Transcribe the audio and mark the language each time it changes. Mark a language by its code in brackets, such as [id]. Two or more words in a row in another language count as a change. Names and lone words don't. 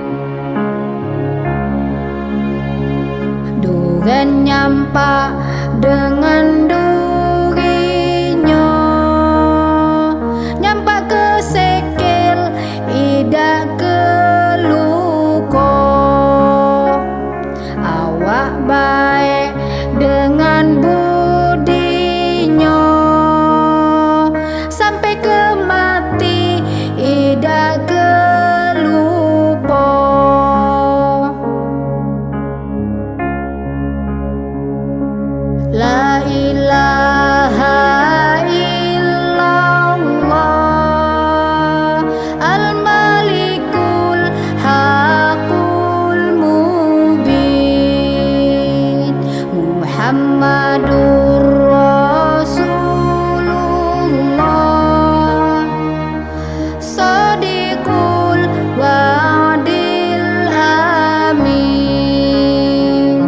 [ms] Duren nyampak dengan durinya, nyampak ke sikil idak ke luka. Awak baik dengan budinya, sampai ke mati idak ke lupa. [ar] لا إله إلا الله الملك الحق المبين محمد رسول الله صادق الوعد الأمين.